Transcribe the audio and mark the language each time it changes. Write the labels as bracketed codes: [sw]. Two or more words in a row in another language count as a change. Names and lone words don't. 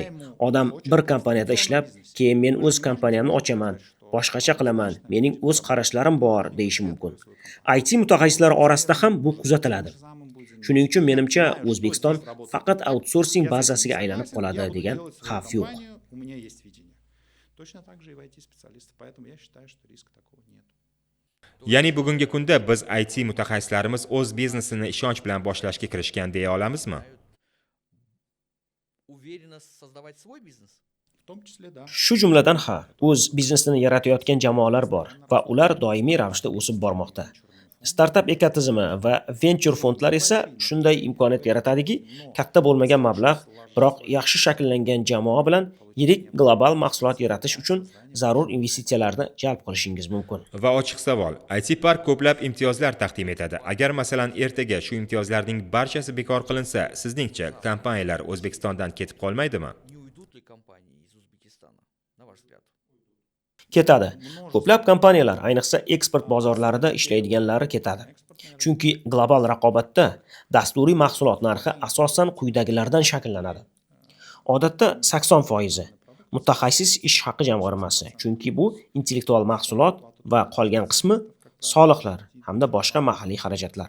[uz] Odam bir kompaniyada ishlab, keyin men o'z kompaniyamni ochaman, boshqacha qilaman, mening o'z qarashlarim bor deyishi mumkin. IT mutaxassislari orasida ham bu kuzatiladi. Shuning uchun menimcha O'zbekiston faqat outsourcing bazasiga aylanib qoladi degan xavf yo'q. [ru] Точно так же и в IT-специалисты, поэтому я считаю, что риска такого нет. [uz] Ya'ni bugungi kunda biz IT mutaxassislarimiz o'z biznesini ishonch bilan boshlashga kirishgan deya olamizmi? [ru] Уверенность создавать свой бизнес? В том числе, да. [uz] Shu jumladan o'z biznesini yaratayotgan jamoalar bor va ular doimiy ravishda o'sib bormoqda. Startup ekotizimi va venture fondlar esa shunday imkoniyat yaratadiki, katta bo'lmagan mablag', biroq yaxshi shakllangan jamoa bilan yirik global mahsulot yaratish uchun zarur investitsiyalarni jalb qilishingiz mumkin. Va ochiq savol, IT Park ko'plab imtiyozlar taqdim etadi. Agar masalan ertaga shu imtiyozlarning barchasi bekor qilinsa, sizningcha kompaniyalar O'zbekistondan ketib qolmaydimi? [ru] Не уйдут ли компании из Узбекистана, на ваш взгляд? [uz] Ketadi. Ko'plab kompaniyalar, ayniqsa eksport bozorlarida ishlaydiganlari ketadi. Chunki global raqobatda dasturiy mahsulot narxi asosan quyidagilardan shakllanadi. Odatda 80% mutaxassis ish haqi jamg'armasi, chunki bu intellektual mahsulot va qolgan qismi soliqlar hamda boshqa mahalliy xarajatlar.